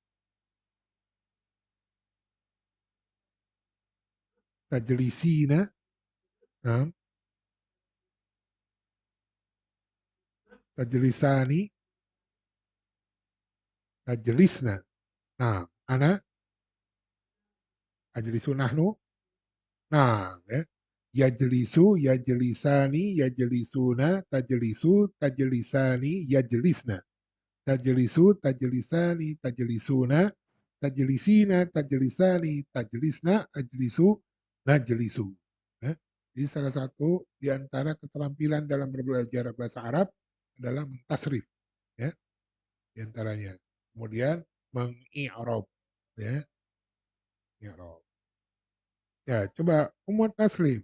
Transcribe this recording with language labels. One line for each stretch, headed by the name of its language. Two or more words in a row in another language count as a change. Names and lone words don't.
Arabic: Tajlisina. نعم، تجلسان. تجلسن. نعم, ana. أجلسو نحن. Nah, ya. يجلسو، يجلسان، يجلسون، تجلسو، تجلسان، يجلسن. تجلسو، تجلسان، تجلسون، تجلسين، تجلسان، تجلسن، أجلسو، نجلسو.
Indonesian: Ya. Jadi salah satu di antara keterampilan dalam belajar bahasa Arab adalah mentasrif, ya, di antaranya. Kemudian mengi'rab, ya, i'rab. Ya, coba umum taslim.